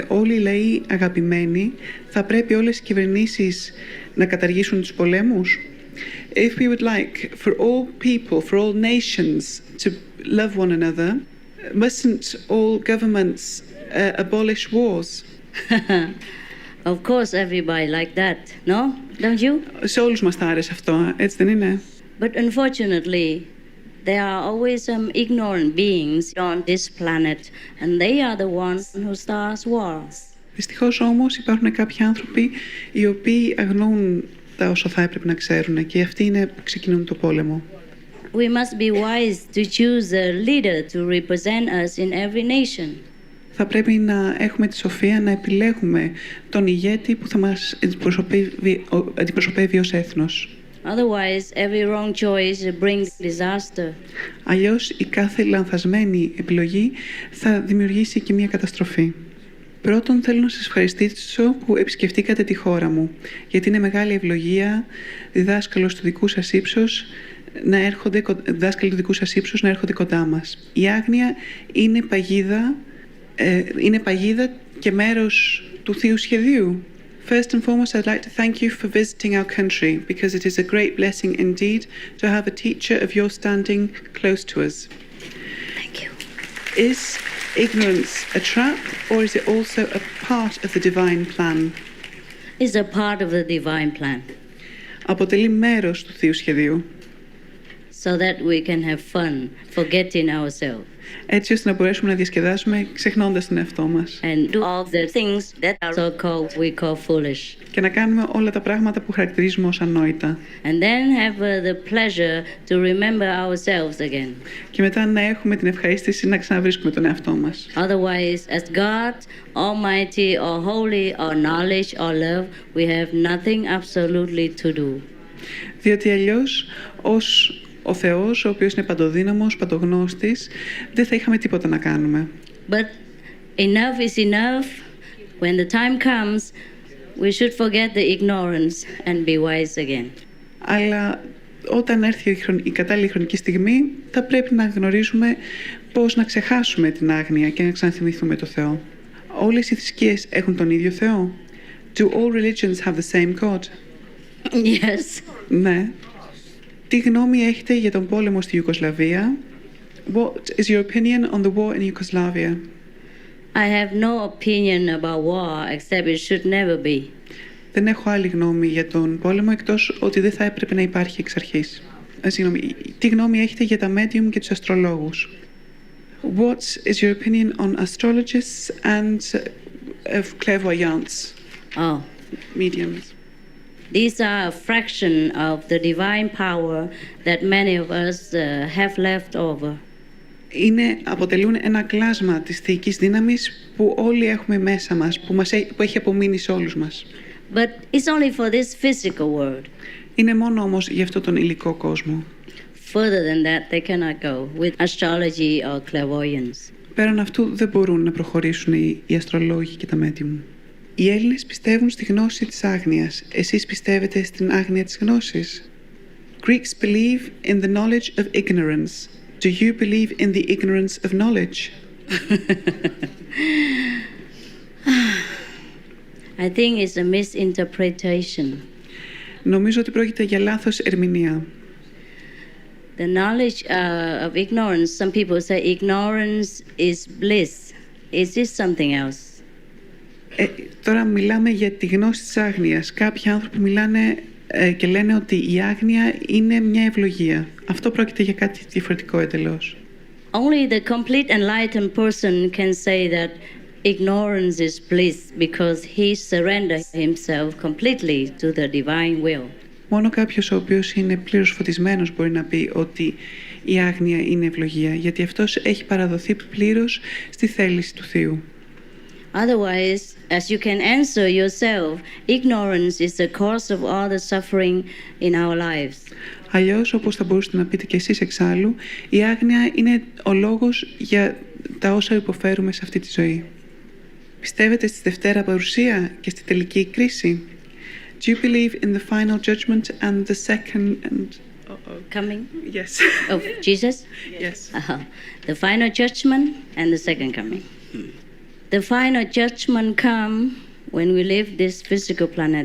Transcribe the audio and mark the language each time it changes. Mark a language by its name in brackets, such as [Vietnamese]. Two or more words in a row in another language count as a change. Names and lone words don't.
[Greek] όλοι οι λαοί αγαπημένοι, θα πρέπει όλες οι κυβερνήσεις να καταργήσουν τους πολέμους. [English] If we would like for all people, for all nations to love one another, mustn't all governments abolish wars? Of course everybody like that, no? Don't you? [Greek] Σε όλους μας θα άρεσε αυτό, έτσι δεν είναι? [English] But unfortunately, there are always some ignorant beings on this planet, and they are the ones who start wars. [Greek] Δυστυχώς όμως υπάρχουν κάποιοι άνθρωποι οι οποίοι αγνοούν τα όσα θα έπρεπε να ξέρουν και αυτοί είναι που ξεκινούν το πόλεμο. [English] We must be wise to choose a leader to represent us in every nation. [Greek] Θα πρέπει να έχουμε τη σοφία να επιλέγουμε τον ηγέτη που θα μας αντιπροσωπεύει ως έθνος. [English] Otherwise, every wrong choice brings disaster. [Greek] Αλλιώς η κάθε λανθασμένη επιλογή θα δημιουργήσει και μια καταστροφή. Πρώτον, θέλω να σας ευχαριστήσω που επισκεφτήκατε τη χώρα μου, γιατί είναι μεγάλη ευλογία διδάσκαλοι του δικού σας ύψους να έρχονται κοντά μας. Η άγνοια είναι παγίδα και μέρος του Θείου Σχεδίου. [English] First and foremost, I'd like to thank you for visiting our country, because it is a great blessing indeed to have a teacher of your standing close to us. Thank you. Is ignorance a trap, or is it also a part of the divine plan? It's a part of the divine plan. [Greek] Αποτελεί μέρος του Θείου Σχεδίου. [English] So that we can have fun, forgetting ourselves. [Greek] Έτσι ώστε να μπορέσουμε να διασκεδάσουμε ξεχνώντας τον εαυτό μας. [English] And do all the things that are so-called we call foolish. [Greek] Και να κάνουμε όλα τα πράγματα που χαρακτηρίζουμε ως ανόητα. [English] And then have the pleasure to remember ourselves again. [Greek] Και μετά να έχουμε την ευχαρίστηση να ξαναβρίσκουμε τον εαυτό μας. [English] Otherwise, as God, Almighty or Holy or knowledge or love, we have nothing absolutely to do. [Greek] Διότι αλλιώς ως ο Θεός, ο οποίος είναι παντοδύναμος, παντογνώστης, δεν θα είχαμε τίποτα να κάνουμε. [English] But enough is enough. When the time comes, we should forget the ignorance and be wise again. [Greek] Αλλά όταν έρθει η κατάλληλη χρονική στιγμή, θα πρέπει να γνωρίζουμε πώς να ξεχάσουμε την άγνοια και να ξαναθυμηθούμε το Θεό. Όλες οι θρησκείες έχουν τον ίδιο Θεό. [English] Do all religions have the same God? Yes. [Greek] Ναι. Τι γνώμη έχετε για τον πόλεμο στη Ιουγκοσλαβία? [English] What is your opinion on the war in Yugoslavia? I have no opinion about war except it should never be. [Greek] Δεν έχω άλλη γνώμη για τον πόλεμο εκτός ότι δεν θα έπρεπε να υπάρχει εξ αρχής. Συγγνώμη, τι γνώμη έχετε για τα medium και τους αστρολόγους? [English] What is your opinion on astrologists and clairvoyants? Oh. Mediums. These are a fraction of the divine power that many of us have left over. [Greek] Αποτελούν ένα κλάσμα της θεϊκής δύναμης που όλοι έχουμε μέσα μας, που έχει απομείνει σε όλους μας. [English] But it's only for this physical world. [Greek] Είναι μόνο όμως για αυτό τον υλικό κόσμο. [English] Further than that, they cannot go with astrology or clairvoyance. [Greek] Πέραν αυτού δεν μπορούν να προχωρήσουν οι αστρολόγοι και τα medium. Οι Έλληνες πιστεύουν στη γνώση της άγνοιας. Εσείς πιστεύετε στην άγνοια της γνώσης? [English] Greeks believe in the knowledge of ignorance. Do you believe in the ignorance of knowledge? I think it's a misinterpretation. [Greek] Νομίζω ότι πρόκειται για λάθος ερμηνεία. [English] The knowledge of ignorance, some people say ignorance is bliss. Is this something else? [Greek] Τώρα μιλάμε για τη γνώση της άγνοιας. Κάποιοι άνθρωποι μιλάνε και λένε ότι η άγνοια είναι μια ευλογία. Αυτό πρόκειται για κάτι διαφορετικό εντελώς. [English] Only the complete enlightened person can say that ignorance is bliss because he surrendered himself completely to the divine will. [Greek] Μόνο κάποιος ο οποίος είναι πλήρως φωτισμένος μπορεί να πει ότι η άγνοια είναι ευλογία, γιατί αυτός έχει παραδοθεί πλήρως στη θέληση του Θείου. [English] Otherwise, as you can answer yourself, ignorance is the cause of all the suffering in our lives. [Greek] Αλλιώς, όπως θα μπορούσατε να πείτε και εσείς εξάλλου, η άγνοια είναι ο λόγος για τα όσα υποφέρουμε σε αυτή τη ζωή. Πιστεύετε στη Δευτέρα Παρουσία και στη τελική κρίση? [English] Do you believe in the final judgment and the second and Coming yes of Jesus? Yes. The final judgment and the second coming. The final judgment come when we leave this physical planet.